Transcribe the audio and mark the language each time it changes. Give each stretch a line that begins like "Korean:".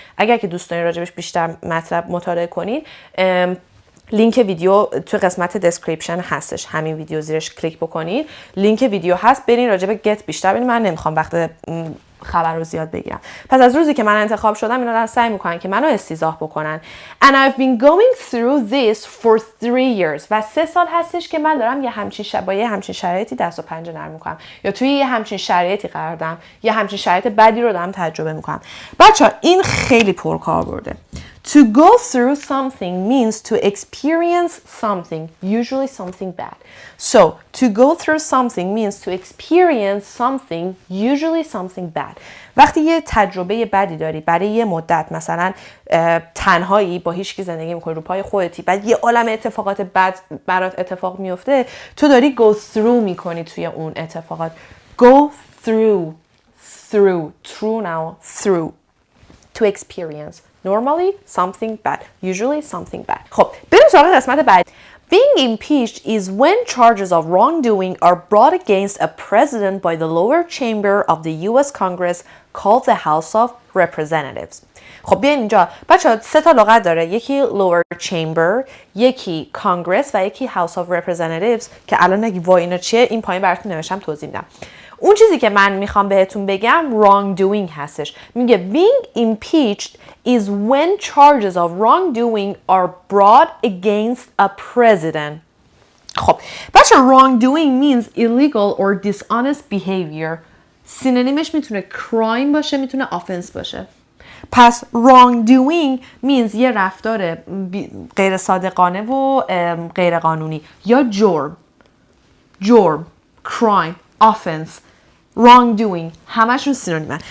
Persian: اگر که دوست دارین راجبش بیشتر مطلب مطالعه کنید لینک ویدیو تو قسمت دسکریپشن هستش. همین ویدیو زیرش کلیک بکنید لینک ویدیو هست، برین راجب get بیشتر ببینید. من نمیخوام وقت خبر رو زیاد بگیرم. پس از روزی که من انتخاب شدم اینا دارن سعی میکنن که منو استیضاح بکنن.
English: And I've been going through this for 3 years.
Persian: و 3 سال هستش که من دارم یه همچین شرایطی دست و پنجه نرم میکنم یا توی یه همچین شرایطی قرار دارم، یه همچین شرایط بدی رو دارم تجربه میکنم. بچه‌ها این خیلی پرکاربرده.
English: To go through something means to experience something, usually something bad. So, to go through something means to experience something, usually something bad.
Persian: وقتی یه تجربه بدی داری برای یه مدت، مثلا تنهایی با هیچ کی زندگی میکنی، رو پای خودتی، بعد یه عالم اتفاقات بد برات اتفاق میفته، تو داری go through میکنی توی اون اتفاقات.
English: Go through, true now, through. To experience. Normally something bad. Usually something bad.
Persian: خب بریم سراغ قسمت بعد.
English: Being impeached is when charges of wrongdoing are brought against a president by the lower chamber of the US Congress called the House of Representatives.
Persian: خب بیاین اینجا بچه‌ها 3 تا لغت داره. یکی lower chamber، یکی Congress و یکی House of Representatives که الان نگی وای اینا چیه، این پایین براتون نوشتم توضیح میدم. اون چیزی که من میخوام بهتون بگم wrongdoing هستش. میگه
English: being impeached is when charges of wrongdoing are brought against a president.
Persian: خب بچه
English: wrongdoing means illegal or dishonest behavior.
Persian: سینونیمش میتونه crime باشه، میتونه offense باشه. پس
English: wrongdoing means
Persian: یه رفتار غیر صادقانه و غیر قانونی یا جرم.
English: crime offense wrongdoing
Persian: همشون سینونیمن.